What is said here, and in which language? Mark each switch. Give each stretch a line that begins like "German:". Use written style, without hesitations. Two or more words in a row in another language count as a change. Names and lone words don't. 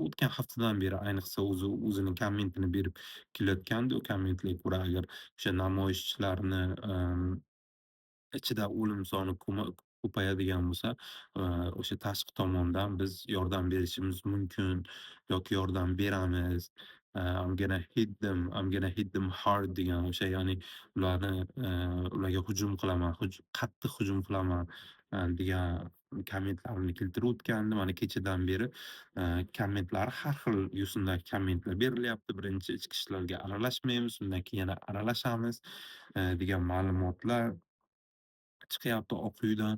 Uzbek: O'tgan haftadan beri ayniqsa o'zining kommentini berib kelayotgandi. U kommentlarga ko'ra, agar o'sha namoyishchilarni, ichida o'lim soni ko'payadigan bo'lsa, o'sha tashqi tomondan biz yordam berishimiz mumkin yoki yordam beramiz.
English: I'm gonna hit them hard
Uzbek: degan o'sha, ya'ni ularni, ularga hujum qilaman, qattiq hujum qilaman, degan kommentlarimni keltirib o'tgandim. Mana kechadan beri, kommentlar har xil yo'sinda kommentlar berilyapti. Birinchi ichki ishlarga aralashmaymiz, undan keyin yana aralashamiz, degan ma'lumotlar chiqyapti Oq uydan.